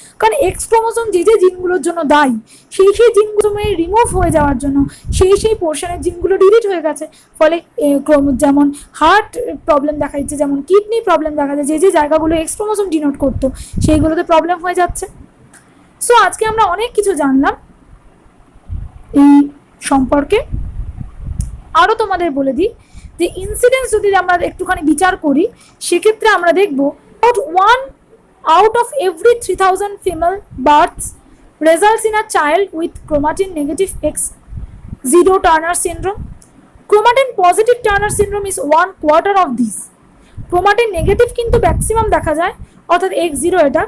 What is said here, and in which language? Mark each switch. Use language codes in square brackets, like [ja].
[bn] কারণ X chromosome যে যে জিনগুলোর জন্য দায়ী, সেই সেই জিনগুলো রিমুভ হয়ে যাওয়ার জন্য সেই সেই পোর্শনের জিনগুলো ডিলিট হয়ে গেছে। ফলে যেমন হার্ট প্রবলেম দেখা দিচ্ছে, যেমন কিডনি প্রবলেম দেখা যায়, যে যে জায়গাগুলো X ক্রোমোসোম ডিনোট করতো সেইগুলোতে প্রবলেম হয়ে যাচ্ছে। সো আজকে আমরা অনেক কিছু জানলাম এই সম্পর্কে। আরও তোমাদের বলে দিই যে ইনসিডেন্স যদি আমরা একটুখানি বিচার করি, সেক্ষেত্রে আমরা দেখব [en] one out of every 3000 female births results in a child with chromatin negative X0 Turner syndrome. Chromatin positive Turner syndrome is 1/4 of these. [bn] Chromatin negative কিন্তু ম্যাক্সিমাম দেখা যায়, অর্থাৎ X0 এটা।